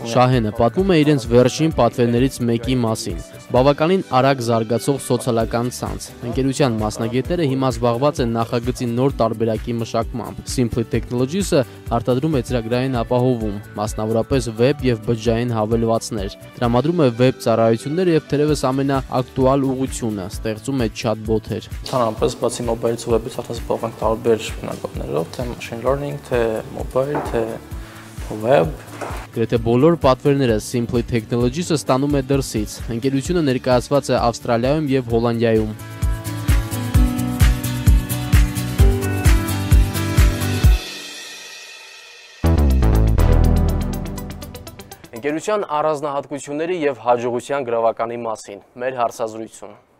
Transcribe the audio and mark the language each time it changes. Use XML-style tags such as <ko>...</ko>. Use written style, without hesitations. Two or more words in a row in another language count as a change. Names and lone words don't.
<hy>Շահենը պատմում է իրենց վերջին պատվերներից մեկի մասին։ Բավականին արագ զարգացող սոցիալական ցանց։ Ընկերության մասնագետները հիմա զբաղված են նախագծի նոր տարբերակի մշակմամբ։ Simply Technologies-ը արտադրում է ծրագրային ապահովում, մասնավորապես վեբ եւ բջջային հավելվածներ։ Տրամադրում է վեբ ծառայություններ եւ թերևս ամենաակտուալ ուղղությունը, ստեղծում է chatbot-եր։ Ընդհանրապես բացի մոբայլից ու վեբից արդեն զբաղվում ենք տարբեր բնագավառներով, թե</hy> <en>machine learning,</en> <hy>թե mobile, թե web։ Գրեթե բոլոր պատվերները Simply Technologies-ը ստանում է դրսից։ Ընկերությունը ներկայացված է Ավստրալիայում եւ Հոլանդիայում։ Ընկերության առանձնահատկությունների եւ հաջողության գրավականի մասին մեր հարցազրույցում։</hy>